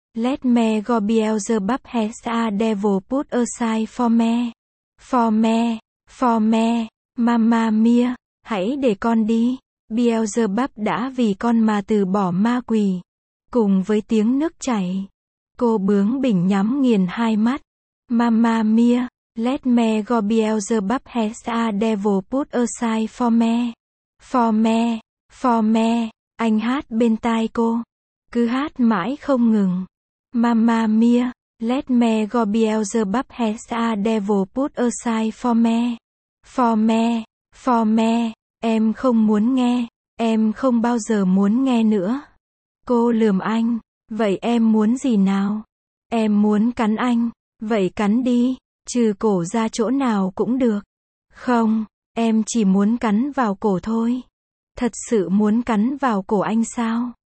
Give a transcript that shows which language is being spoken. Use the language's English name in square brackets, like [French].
[English] Let me go Beelzebub has a devil put aside for me. For me. For me. Mamma mia. [Vietnamese] Hãy để con đi. Beelzebub đã vì con mà từ bỏ ma quỷ. Cùng với tiếng nước chảy. Cô bướng bỉnh nhắm nghiền hai mắt. [English] Mamma mia, let me go Beelzebub has a devil put aside for me. For me, for me, [Vietnamese] anh hát bên tai cô. Cứ hát mãi không ngừng. [English] Mamma mia, let me go Beelzebub has a devil put aside for me. For me, for me, [Vietnamese] em không muốn nghe. Em không bao giờ muốn nghe nữa. Cô lườm anh. Vậy em muốn gì nào? Em muốn cắn anh. Vậy cắn đi, trừ cổ ra chỗ nào cũng được. Không, em chỉ muốn cắn vào cổ thôi. Thật sự muốn cắn vào cổ anh sao?